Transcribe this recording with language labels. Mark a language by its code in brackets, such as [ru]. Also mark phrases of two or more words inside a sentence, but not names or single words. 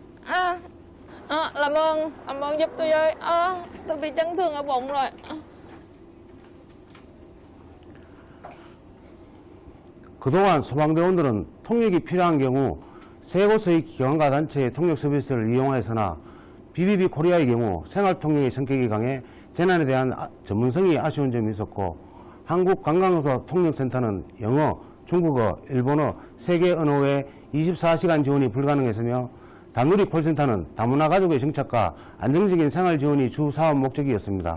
[vi] Làm ơn giúp tôi với. Tôi bị chấn thương ở bụng rồi. [ko] 그동안 소방대원들은 통역이 필요한 경우 세 곳의 기관과 단체의 통역 서비스를 이용하였으나 BBB 코리아의 경우 생활통역의 성격이 강해 재난에 대한 전문성이 아쉬운 점이 있었고, 한국관광소 통역센터는 영어, 중국어, 일본어, 세 개 언어 외 24시간 지원이 불가능했으며, 단누리 콜센터는 다문화 가족의 정착과 안정적인 생활 지원이 주 사업 목적이었습니다.